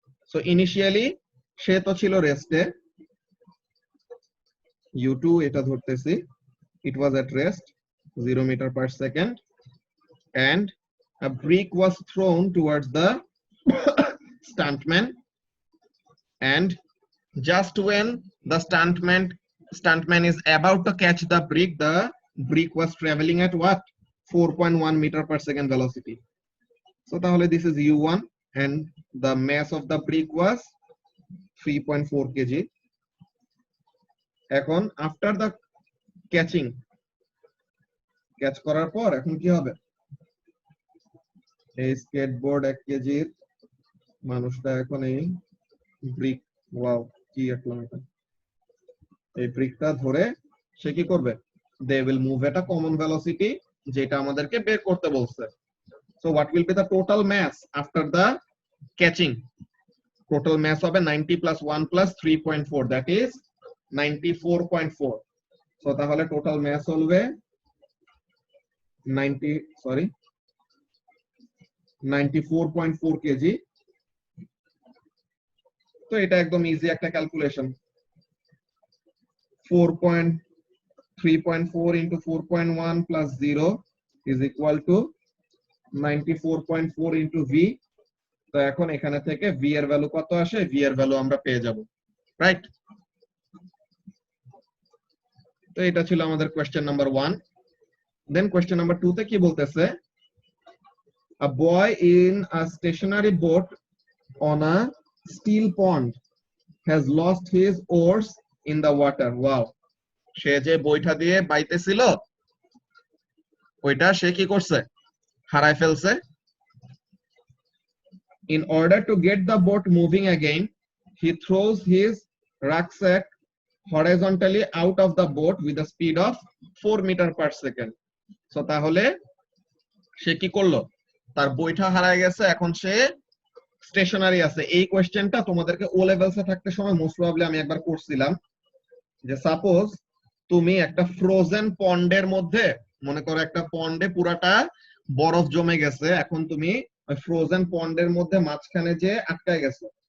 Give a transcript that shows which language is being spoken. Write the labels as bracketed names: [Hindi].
[English] So initially [Bangla] সে তো ছিল রেস্টে, [English] u2 [Bangla] এটা ধরতেছি, [English] it was at rest 0 meter per second, and a brick was thrown towards the stuntman, and just when the stuntman is about to catch the brick was traveling at what? 4.1 meter per second velocity. So [Bangla] তাহলে [English] this is u1 and the mass of the brick was 3.4 kg. [Bangla] এখন [English] after the catching, [Bangla] catch করার পর এখন কি হবে? এই skateboard 1 কেজির মানুষটা এখন এই ব্রিক, ওয়াও কি একদম এটা, এই ব্রিকটা ধরে সে কি করবে? [English] they will move at a common velocity, [Bangla] যেটা আমাদেরকে বের করতে বলছে। [English] So what will be the total mass after the catching? Total mass হবে 90 plus 1 plus 3.4, that is 94.4. So [Bangla] তাহলে [English] total mass হবে 94.4 kg. [Bangla] তো এটা একদম ইজি একটা calculation. [English] 3.4 into 4.1 plus 0 is equal to 94.4 into v. [Bangla] তো এখন এখানে থেকে v এর ভ্যালু কত আসে, v এর ভ্যালু আমরা পেয়ে যাব, রাইট? তো এটা ছিল আমাদের কোশ্চেন নাম্বার 1। দেন কোশ্চেন নাম্বার 2 তে কি বলতেছে, [English] a boy in a stationary boat on a steel pond has lost his oars in the water. [Bangla] Wow, সে যে বইটা দিয়ে বাইতেছিল ওইটা সে কি করছে, হারায় ফেলছে। [English] In order to get the boat moving again, he throws his rucksack horizontally out of the boat with a speed of 4 meters per second. [Bangla] So তাহলে সে কি করলো, তার বইটা হারায় গেছে, এখন সে স্টেশনারি আছে। এই কোশ্চেনটা তোমাদেরকে ও লেভেলসে থাকতে সময় মোস্ট প্রবাবলি আমি একবার করছিলাম, যে সাপোজ তুমি একটা ফ্রোজেন পন্ডের মধ্যে, মনে করো একটা পন্ডে পুরাটা বরফ জমে গেছে, এখন তুমি ওই ফ্রোজেন পন্ডের মধ্যে মাঝখানে যে আটকায় গেছো।